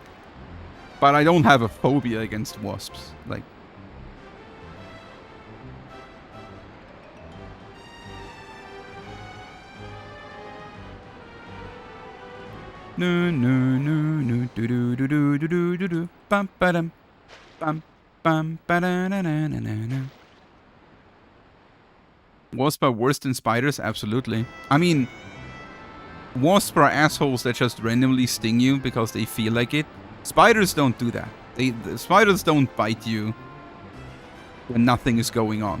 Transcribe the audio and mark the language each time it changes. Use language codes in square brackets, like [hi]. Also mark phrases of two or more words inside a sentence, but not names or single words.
[en] But I don't have a phobia against wasps. Like... No, do, bam, ba-dum, bam, bam, ba-da-na-na-na-na-na. Wasps are worse than spiders? Absolutely. I mean, wasps are assholes that just randomly sting you because they feel like it. Spiders don't do that. The spiders don't bite you when nothing is going on.